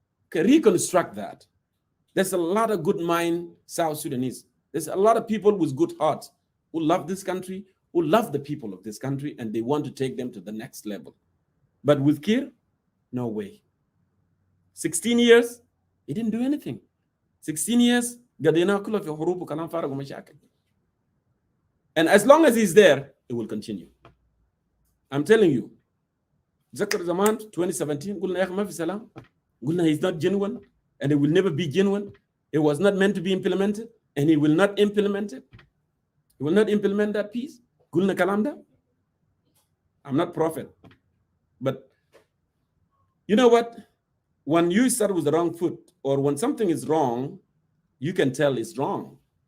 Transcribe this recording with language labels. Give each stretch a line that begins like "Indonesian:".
English: Can reconstruct that. There's a lot of good mind South Sudanese. There's a lot of people with good hearts who love this country, who love the people of this country, and they want to take them to the next level. But with Kiir, no way. 16 years, he didn't do anything. 16 years,
Arabic: قضيناه كله في حروب وكلام فارغ ومشاكل.
English: And as long as he's there, it will continue. I'm telling you.
Arabic: تذكر زمان 2017 قلنا يا أخي ما في سلام. قلنا
English: he's not genuine and it will never be genuine. It was not meant to be implemented and he will not implement it. He will not implement that peace.
Arabic: قلنا كلام ده.
English: I'm not prophet. But you know what? When you start with the wrong foot or when something is wrong, you can tell it's wrong.